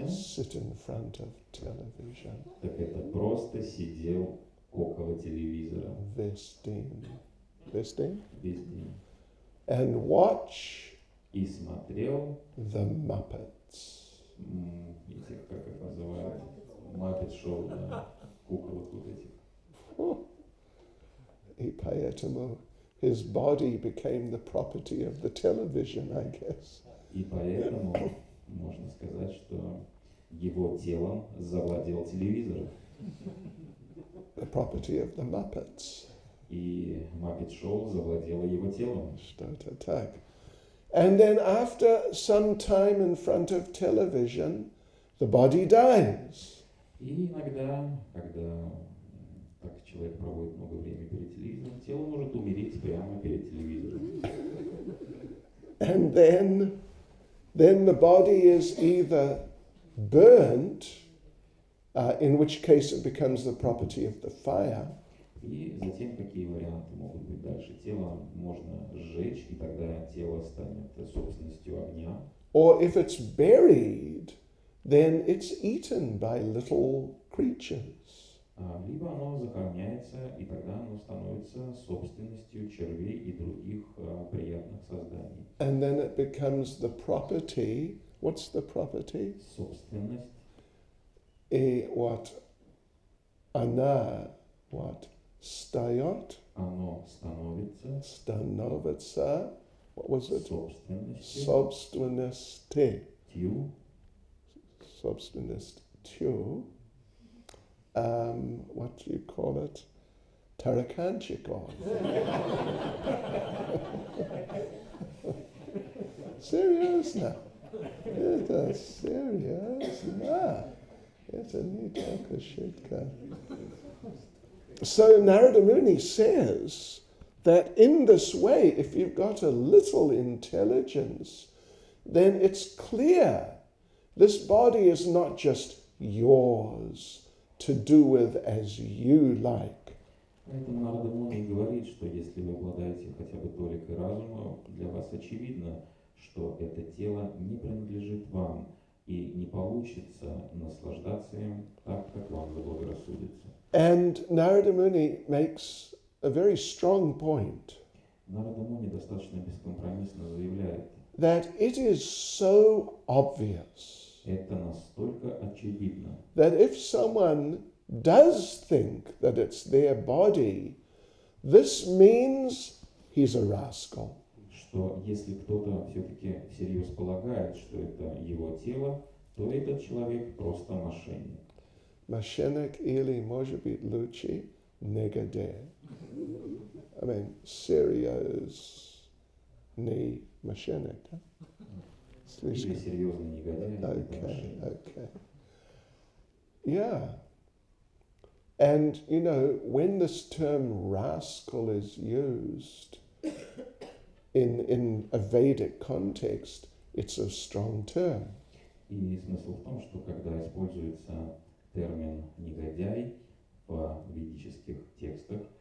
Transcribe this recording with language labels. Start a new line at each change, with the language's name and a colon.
English: sit in front of television.
Russian: так это просто сидел около телевизора Весь день. весь день
English: And watch
Russian: и смотрел
English: the Muppets.
Russian: этих, как их называют, Muppet шоу, да, куколок вот этих. И поэтому
English: his body became the property of the television, I guess.
Russian: И поэтому можно сказать, что его телом завладел телевизор.
English: The property of the Muppets.
Russian: И Muppet шоу завладело его телом. Что-то так.
English: And then after some time in front of television, the body dies.
Russian: И иногда, когда так человек проводит много времени перед телевизором, тело может умереть прямо перед телевизором.
English: And then the body is either burnt, in which case it becomes the property of the fire.
Russian: И затем какие варианты могут быть дальше? Тело можно сжечь, и тогда тело станет собственностью огня.
English: Or if it's buried, then it's eaten by little creatures.
Russian: Либо оно захороняется, и тогда оно становится собственностью червей и других приятных созданий.
English: And then it becomes the property. What's the property?
Russian: Собственность.
English: What?
Russian: Она.
English: What?
Russian: Стает. Оно становится Становится.
English: What was it?
Russian: собственностью. Собственности. Тью. Собственностью.
English: What do you call it?
Russian: Тараканчиков. Серьезно? Это серьезно? Это не только шутка.
English: So Narada Muni says that in this way, if you've got a little intelligence, then it's clear this body is not just yours to do with as you like.
Russian: Поэтому Нарада Муни говорит, что если вы обладаете хотя бы толикой разума, для вас очевидно, что это тело не принадлежит вам и не получится наслаждаться им так, как вам заблагорассудится.
English: And Narada Muni makes a very strong point
Russian: Нарада Муни достаточно бескомпромиссно заявляет,
English: that it is so obvious
Russian: это настолько очевидно,
English: that if someone does think that it's their body, this means he's a rascal.
Russian: что если кто-то все-таки всерьез полагает, что это его тело, то этот человек просто мошенник. Мошенник или, может быть, лучше, негодяй.
English: I mean,
Russian: серьезный мошенник, да? Или серьезный негодяй.
English: Okay. Yeah. And, you know, when this term rascal is used in a Vedic context, it's a strong term.
Russian: И смысл в том, что когда используется термин «негодяй» в ведических текстах,